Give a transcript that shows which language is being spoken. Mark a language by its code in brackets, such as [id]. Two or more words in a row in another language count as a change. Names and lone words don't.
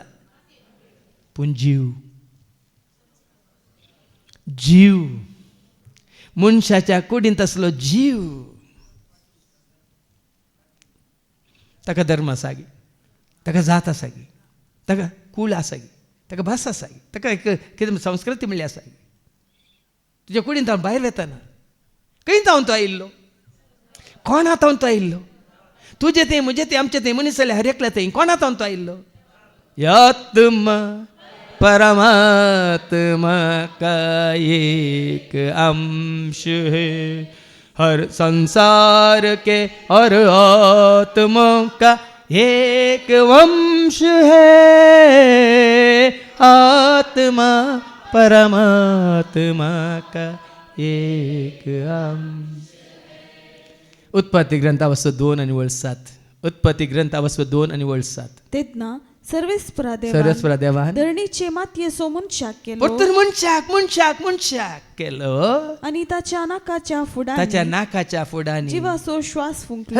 [kok] पूण जीव मनशाच्या कुडींत असलो जीव ताका धर्म आसा गे, ताका जात आसा गे, ताका कुळ आसा गे, ताका भास आसा गे, ताका एक कितें संस्कृती म्हणली आसा गे. तुज्या कुडींत हांव भायर वेताना खंय हांव तो आयिल्लो, कोणात हांव तो आयिल्लो, तुजें तें म्हजें तें आमचें तें मनीस जाल्यार हर एकल्या तें कोणात हांव तो आयिल्लो. [hi] आत्मा परमात्मा का एक अंश है, हर संसार के और आत्मा का एक वंश है, आत्मा परमात्मा का एक अंश. [kok] उत्पत्ती ग्रंथावस्त 2:7. उत्पत्ती ग्रंथावस्त 2:7. तेदना सर्वेस्परा देवान धरणीचे मातयेचो मनशाक केलो, परतून मनशाक केलो आणि ताच्या नाकाच्या फुडांनी जिवाचो श्वास फुंकलो.